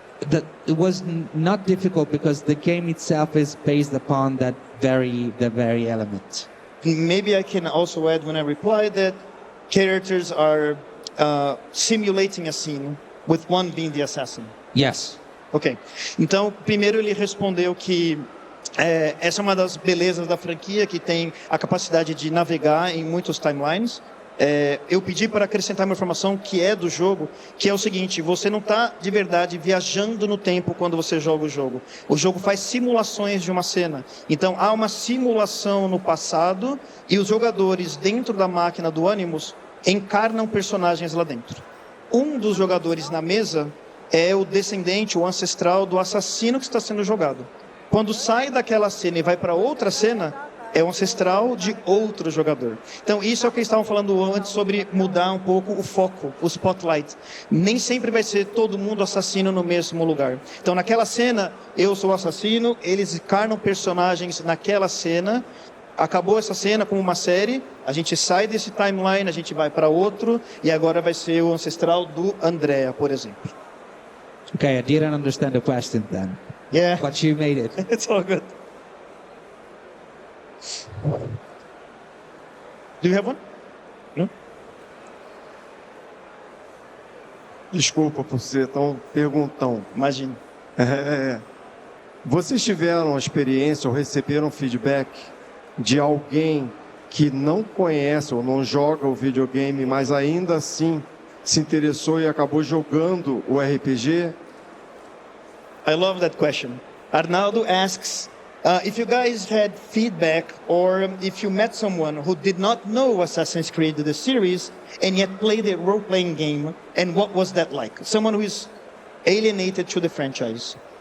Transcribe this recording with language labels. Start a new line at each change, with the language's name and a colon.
English: it was not difficult because the game itself is based upon the very element. Maybe I can also add when I reply that characters are simulating a scene, with one being the assassin. Yes. Ok.
Portuguese: Então, primeiro ele respondeu que essa é uma das belezas da franquia, que tem a capacidade de navegar em muitos timelines. Eu pedi para acrescentar uma informação que é do jogo, que é o seguinte: você não está de verdade viajando no tempo quando você joga o jogo. O jogo faz simulações de uma cena. Então há uma simulação no passado e os jogadores dentro da máquina do Animus encarnam personagens lá dentro. Um dos jogadores na mesa é o descendente, o ancestral do assassino que está sendo jogado. Quando sai daquela cena e vai para outra cena, é o ancestral de outro jogador. Então, isso é o que eles estavam falando antes sobre mudar um pouco o foco, o spotlight. Nem sempre vai ser todo mundo assassino no mesmo lugar. Então, naquela cena, eu sou o assassino, eles encarnam personagens naquela cena. Acabou essa cena como uma série, a gente sai desse timeline, a gente vai para outro, e agora vai ser o ancestral do Andrea, por exemplo.
English: Okay, I didn't understand the question then, Yeah, but you made it. it's all good. Do you have one? No?
Portuguese: Desculpa por ser tão perguntão. Imagine. Vocês tiveram experiência ou receberam feedback de alguém que não conhece ou não joga o videogame, mas ainda assim se interessou e acabou jogando o RPG?
English: I love that question. Arnaldo asks if you guys had feedback or if you met someone who did not know Assassin's Creed the series and yet played a role-playing game, and what was that like? Someone who is alienated to the franchise.